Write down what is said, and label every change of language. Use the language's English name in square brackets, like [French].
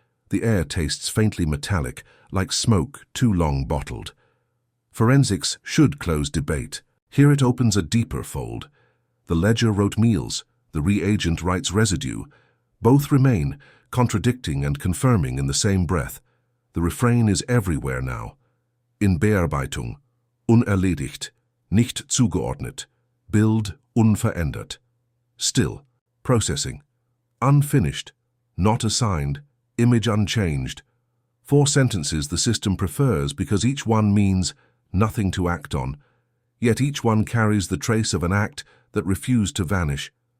[English] The air tastes faintly metallic, like smoke too long bottled. Forensics should close debate. Here it opens a deeper fold. The ledger wrote meals. The reagent writes residue. Both remain, contradicting and confirming in the same breath. The refrain is everywhere now. [German] In Bearbeitung, unerledigt, nicht zugeordnet, Bild unverändert. [English] Still, processing, unfinished, not assigned, image unchanged. 4 sentences the system prefers because each one means nothing to act on, yet each one carries the trace of an act that refused to vanish.